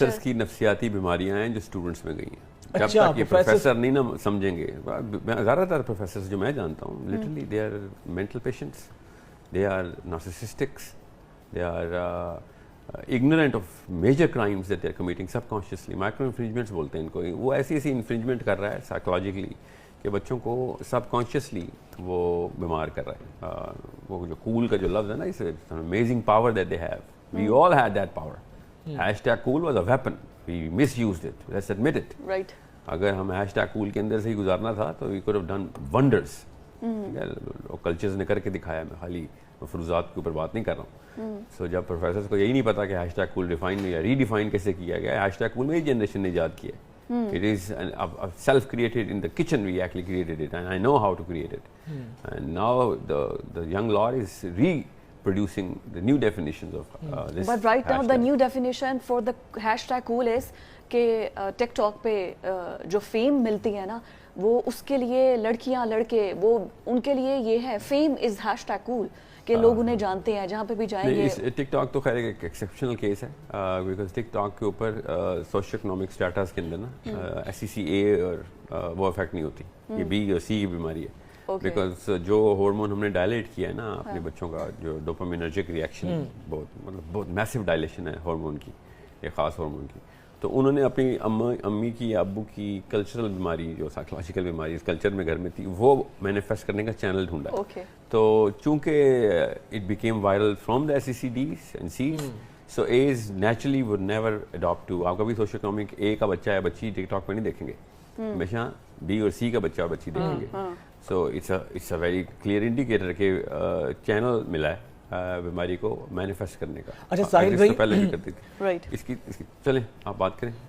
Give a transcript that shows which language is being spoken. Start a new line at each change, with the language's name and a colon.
Urdu: یہ پروفیسرز کی نفسیاتی بیماریاں ہیں جو اسٹوڈنٹس میں گئی ہیں. جب تک یہ پروفیسر نہیں نا سمجھیں گے, زیادہ تر پروفیسرز جو میں جانتا ہوں
English: Literally they are mental patients, they are narcissists, they are ignorant of major crimes that they are committing subconsciously.
Urdu: Micro infringements بولتے ہیں ان کو. وہ ایسی انفرنجمنٹ کر رہا ہے سائیکولوجیکلی کہ بچوں کو سب کانشیسلی وہ بیمار کر رہا ہے. وہ جو کول کا جو لفظ ہے نا,
English: اس amazing power that they have, we all had that power. Hashtag cool was a weapon, we misused it, let's admit it. Right.
Urdu: اگر ہم ہیشٹیگ کول کے اندر سے ہی گزارنا تھا تو
English: We could have done wonders.
Urdu: Cultures نے کر کے دکھایا, میں خالی مفروضات کے اوپر بات نہیں کر رہا ہوں. سو جب پروفیسرز کو یہی نہیں پتا کہ ہیشٹیگ کول ڈیفائن یا ری ڈیفائن کیسے کیا گیا, ہیشٹیگ کول میں ہی جنریشن نے ایجاد کیا ہے.
English: It is self created in the kitchen, we actually created it, and I know how to create it. And now the young lot is producing the new definitions of this. But right now the hashtag. new definition for the hashtag cool is
Urdu: کہ ٹک talk پہ جو fame ملتی ہے نا وہ اس کے لیے لڑکیاں لڑکے وہ ان کے لیے یہ ہے
English: fame is hashtag cool
Urdu: کہ لوگ انہیں جانتے ہیں جہاں پہ بھی جائیں گے. ٹک ٹاک تو خیر ایک ایکسیپشنل کیس ہے بیکاز ٹک ٹاک کے اوپر سوشل اکنامک اسٹیٹس کے اندر نا SECA اور وہ افیکٹ نہیں ہوتی, یہ B اور C کی بیماری ہے. بیکاز جو ہارمون ہم نے ڈائلیٹ کیا ہے نا اپنے بچوں کا, جو ڈوپامینرجک ریئیکشن بہت میسو ڈائلیشن ہے ہارمون کی, ایک خاص ہارمون کی, تو انہوں نے اپنی امی کی ابو کی کلچرل بیماری جو سائیکولوجیکل بیماری اس کلچر میں گھر میں تھی وہ مینیفیسٹ کرنے کا چینل ڈھونڈا. تو چونکہ
English: It became viral from the SECDs and Cs, so A's naturally would never adopt to.
Urdu: آپ کبھی سوشل اکنامک A کا بچہ یا بچی ٹک ٹاک پہ نہیں دیکھیں گے, ہمیشہ B اور C کا بچہ اور بچی دیکھیں گے.
English: so it's a very clear indicator
Urdu: کہ چینل ملا ہے بیماری کو مینیفیسٹ کرنے کا. اچھا ساحل بھائی, پہلے بھی کرتی تھی اس کی چلیں آپ بات کریں.